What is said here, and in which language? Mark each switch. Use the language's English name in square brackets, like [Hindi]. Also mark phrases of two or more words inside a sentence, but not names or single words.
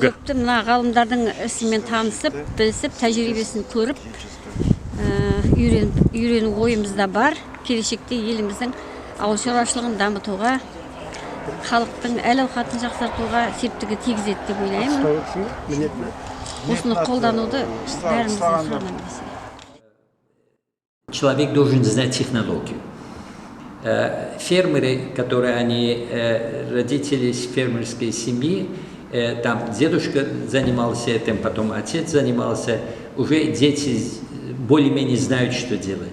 [Kazakh] Көпті мына ғалымдардың ісімен танысып, білісіп, тәжірибесін көріп, үйрену ойымызда бар. Келешекте еліміздің ауыл шаруашылығын дамытуға, халықтың әл-ауқатын жақсартуға септігі тигізеді деп ойлаймын. Осыны қолдануды бәріміздің қадамымыз. [Russian] Человек должен знать технологию. Фермеры, которые они родители из фермерской семьи, там дедушка занимался этим, потом отец занимался, уже дети более-менее знают, что делать.